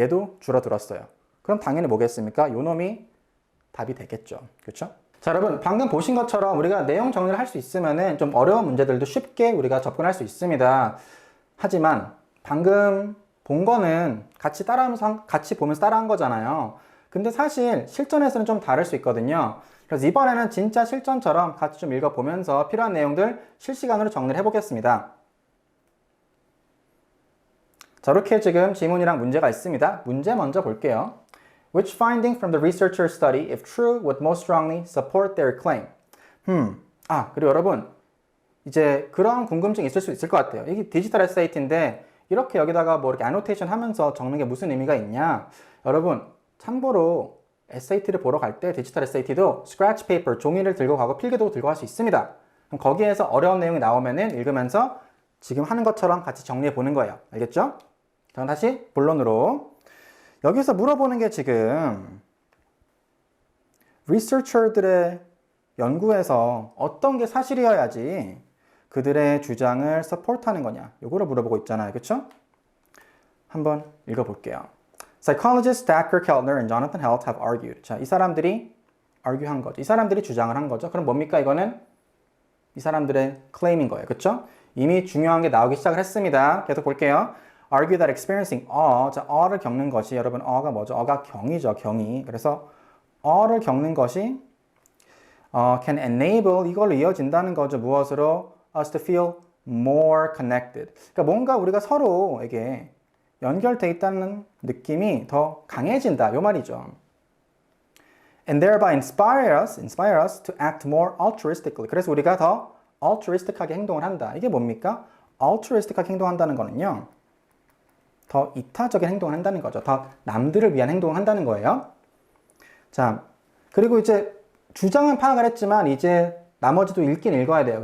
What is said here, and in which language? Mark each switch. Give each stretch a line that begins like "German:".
Korean: 얘도 줄어들었어요. 그럼 당연히 뭐겠습니까? 요 놈이 답이 되겠죠. 그쵸? 자, 여러분, 방금 보신 것처럼 우리가 내용 정리를 할 수 있으면은 좀 어려운 문제들도 쉽게 우리가 접근할 수 있습니다. 하지만 방금 본 거는 같이 보면서 따라한 거잖아요. 근데 사실 실전에서는 좀 다를 수 있거든요. 그래서 이번에는 진짜 실전처럼 같이 좀 읽어보면서 필요한 내용들 실시간으로 정리를 해보겠습니다. 자, 이렇게 지금 지문이랑 문제가 있습니다. 문제 먼저 볼게요.
English: Which finding from the researcher study, if true, would most strongly support their claim?
Korean: 그리고 여러분, 이제 그런 궁금증이 있을 수 있을 것 같아요. 이게 디지털 에세이인데 이렇게 여기다가 뭐 이렇게 애노테이션 하면서 적는 게 무슨 의미가 있냐? 여러분, 참고로 에세이를 보러 갈 때 디지털 에세이도 스크래치 페이퍼, 종이를 들고 가고 필기도 들고 갈 수 있습니다. 그럼 거기에서 어려운 내용이 나오면은 읽으면서 지금 하는 것처럼 같이 정리해 보는 거예요. 알겠죠? 자, 다시 본론으로. 여기서 물어보는 게 지금 리서처들의 연구에서 어떤 게 사실이어야지 그들의 주장을 서포트하는 거냐, 요거를 물어보고 있잖아요. 그쵸? 한번 읽어볼게요.
English: Psychologists Thacker Keltner and Jonathan Haidt have argued.
Korean: 자, 이 사람들이 argue한 거죠. 이 사람들이 주장을 한 거죠. 그럼 뭡니까? 이거는 이 사람들의 claim인 거예요. 그쵸? 이미 중요한 게 나오기 시작을 했습니다. 계속 볼게요.
English: Argue that experiencing awe,
Korean: 자, awe를 겪는 것이, 여러분, awe가 뭐죠? awe가 경이죠, 경이. 그래서 awe를 겪는 것이
English: can enable,
Korean: 이걸로 이어진다는 거죠. 무엇으로?
English: Us to feel more connected.
Korean: 그러니까 뭔가 우리가 서로에게 연결돼 있다는 느낌이 더 강해진다, 요 말이죠.
English: And thereby inspire us to act more altruistically.
Korean: 그래서 우리가 더 altruistic하게 행동을 한다. 이게 뭡니까? altruistic하게 행동한다는 거는요, 더 이타적인 행동을 한다는 거죠. 더 남들을 위한 행동을 한다는 거예요. 자, 그리고 이제 주장은 파악을 했지만 이제 나머지도 읽긴 읽어야 돼요.